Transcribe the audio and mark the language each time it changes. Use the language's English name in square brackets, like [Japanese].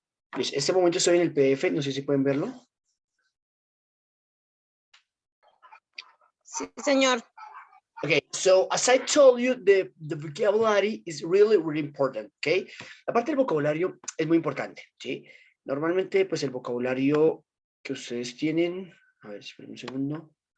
[Spanish] Pues este momento estoy en el PDF, no sé si pueden verlo. Sí, señor. [English] Okay, so as I told you, the vocabulary is really, really important, okay? [Spanish] La parte del vocabulario es muy importante, ¿sí? Normalmente, pues el vocabulario que ustedes tienen, a ver, esperen un segundo.